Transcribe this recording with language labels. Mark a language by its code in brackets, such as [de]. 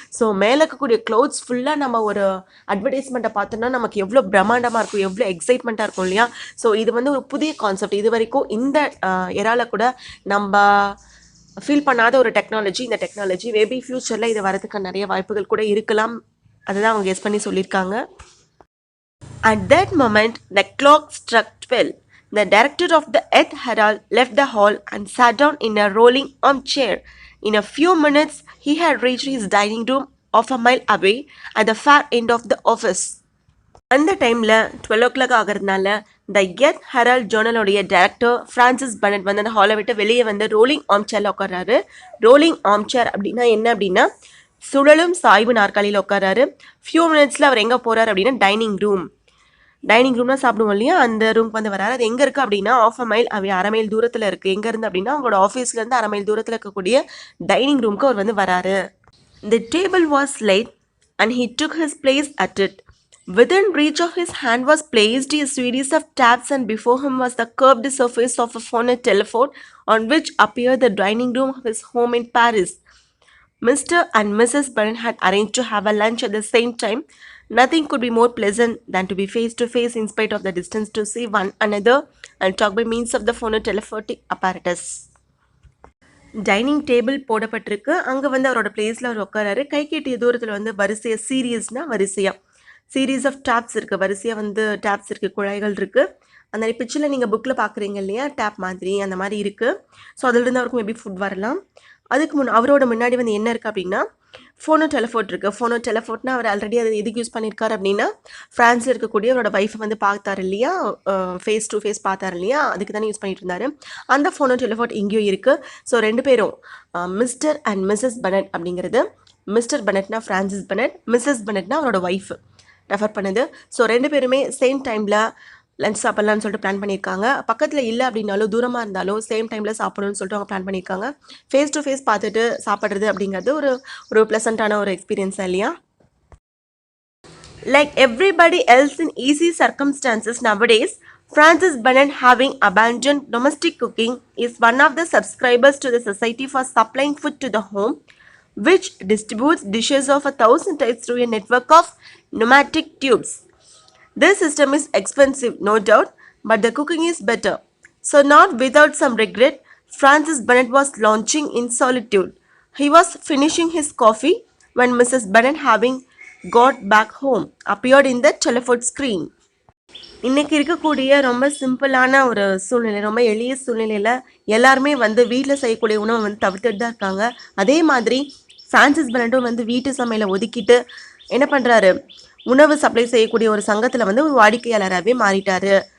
[ta] So மேலே இருக்கக்கூடிய clouds ஃபுல்லாக நம்ம ஒரு அட்வர்டைஸ்மெண்ட்டை பார்த்தோன்னா நமக்கு எவ்வளோ பிரம்மாண்டமாக இருக்கும், எவ்வளோ எக்ஸைட்மெண்ட்டாக இருக்கும் இல்லையா. ஸோ இது வந்து ஒரு புதிய கான்செப்ட். இது வரைக்கும் இந்த எரால கூட நம்ம ஃபீல் பண்ணாத ஒரு டெக்னாலஜி. இந்த டெக்னாலஜி மேபி ஃப்யூச்சரில் இது வரதுக்கு நிறைய வாய்ப்புகள் கூட இருக்கலாம். அதுதான் அவங்க கெஸ் பண்ணி சொல்லியிருக்காங்க. [en] At that moment, the clock struck 12. The director of the Earth Herald left the hall and sat down in a rolling armchair. In a few minutes, he had reached his dining room half a mile away at the far end of the office. [ta] அந்த டைமில் 12 o'clock ஆகிறதுனால the earth Herald ஜேர்னலோடைய director Francis Bennett வந்து அந்த ஹாலை விட்டு வெளியே வந்து rolling ஆர்ம்சேரில் உட்கார்றாரு. Rolling ஆர்ம்சேர் அப்படின்னா என்ன அப்படின்னா சுழலும் சாய்வு நாற்காலியில் உட்காராரு. ஃபியூ மினிட்ஸில் அவர் எங்கே போகிறார் அப்படின்னா டைனிங் ரூம்னா சாப்பிடுவோம் இல்லையா, அந்த ரூம்க்கு வந்து வராரு. அது எங்கே இருக்குது அப்படின்னா [en] half a mile, [ta] அரை மைல் தூரத்தில் இருக்குது. எங்கேருந்து அப்படின்னா அவங்களோட ஆஃபீஸ்லேருந்து அரை மைல் தூரத்தில் இருக்கக்கூடிய டைனிங் ரூம்க்கு அவர் வந்து வராரு. [en] The table was laid and he took his place at it. Within reach of his hand was placed a series of tabs and before him was the curved surface of a phone telephone on which appeared the dining room of his home in Paris. Mr. and Mrs. Bennett had arranged to have a lunch at the same time. Nothing could be more pleasant than to be face to face in spite of the distance, to see one another and talk by means of the phonotelephonic apparatus. [ta] Dining table போடப்பட்டிருக்கு. அங்க வந்து அவரோட பிளேஸ்ல அவர் உட்காராரு. கை கெட்டிய தூரத்துல வந்து வரிசையா சீரியஸ்னா வரிசையா series of tabs இருக்கு. வரிசையா வந்து டேப்ஸ் இருக்கு, குழாய்கள் இருக்கு. அந்த பிக்சர்ல நீங்க புக்ல பாக்குறீங்க இல்லையா, டேப் மாதிரி அந்த மாதிரி இருக்கு. ஸோ அதிலிருந்து அவருக்கு மேபி ஃபுட் வரலாம். அதுக்கு அவரோட முன்னாடி வந்து என்ன இருக்கு அப்படின்னா ஃபோனோ டெலிஃபோன் இருக்கு. ஃபோனோ டெலிஃபோன்னா அவர் ஆல்ரெடி அதை எதுக்கு யூஸ் பண்ணியிருக்காரு அப்படின்னா ஃப்ரான்ஸில் இருக்கக்கூடிய அவரோட ஒய்ஃபை வந்து பார்த்தாரு இல்லையா, ஃபேஸ் டு ஃபேஸ் பார்த்தாரு இல்லையா, அதுக்கு தானே யூஸ் பண்ணிட்டு இருந்தாரு. அந்த ஃபோனோ டெலிஃபோன் இங்கேயும் இருக்கு. ஸோ ரெண்டு பேரும் மிஸ்டர் அண்ட் மிஸ்ஸஸ் பெனட் அப்படிங்கிறது, மிஸ்டர் பெனட்னா ஃப்ரான்சிஸ் பெனட், மிஸ்ஸஸ் பெனட்னா அவரோட ஒய்ஃப் ரெஃபர் பண்ணுது. ஸோ ரெண்டு பேருமே சேம் டைமில் லஞ்ச் சாப்பிட்லான்னு சொல்லிட்டு பிளான் பண்ணியிருக்காங்க. பக்கத்தில் இல்லை அப்படின்னாலும் தூரமாக இருந்தாலும் சேம் டைமில் சாப்பிடணும்னு சொல்லிட்டு அவங்க பிளான் பண்ணியிருக்காங்க. ஃபேஸ் டு ஃபேஸ் பார்த்துட்டு சாப்பிட்றது அப்படிங்கிறது ஒரு ப்ளசண்ட்டான ஒரு எக்ஸ்பீரியன்ஸாக இல்லையா? [en] Like everybody else in easy circumstances nowadays, Francis Bennett, having abandoned domestic cooking, is one of the subscribers to the Society for Supplying Food to the Home, which distributes dishes of 1,000 types through a network of pneumatic tubes. This system is expensive, no doubt, but the cooking is better. So, not without some regret, Francis Bennett was launching in solitude. He was finishing his coffee when Mrs. Bennett, having got back home, appeared in the telephone screen. [ta] இன்னைக்கு இருக்கக்கூடிய ரொம்ப சிம்பிளான ஒரு சூழ்நிலை, ரொம்ப எளிய சூழ்நிலையில் எல்லாருமே வந்து வீட்டில் செய்யக்கூடிய உணவை வந்து தவிர்த்துட்டு தான் இருக்காங்க. அதே மாதிரி ஃப்ரான்சிஸ் பெனட்டும் வந்து வீட்டு சமையலை ஒதுக்கிட்டு என்ன பண்ணுறாரு, உணவு சப்ளை செய்யக்கூடிய ஒரு சங்கத்தில் வந்து ஒரு வாடிக்கையாளராகவே மாறிட்டாரு.